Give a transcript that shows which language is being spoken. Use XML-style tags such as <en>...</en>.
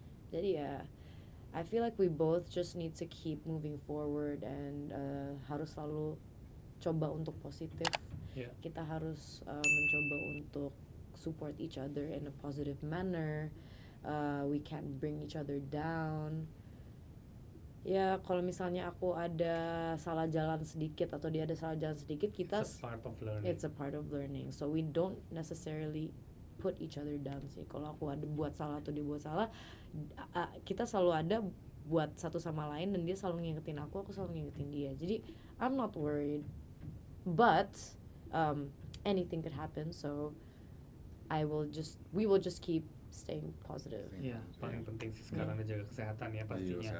<id>Jadi ya</id> <en>I feel like we both just need to keep moving forward, and</en> <id>harus selalu coba untuk positif.</id> <en>Yeah.</en> <id>Kita harus mencoba untuk</id> <en>support each other in a positive manner. We can't bring each other down.</en> <id>Ya kalau misalnya aku ada salah jalan sedikit atau dia ada salah jalan sedikit, kita</id> <en>It's a part of learning. It's a part of learning. So we don't necessarily put each other down</en> <id>sih. Kalau aku ada buat salah atau dia buat salah, kita selalu ada buat satu sama lain, dan dia selalu ngingetin aku selalu ngingetin dia. Jadi</id> <en>I'm not worried, but anything could happen. So we will just keep staying positive.</en> <id>Iya, paling penting sih sekarang jaga kesehatan ya pastinya.</id>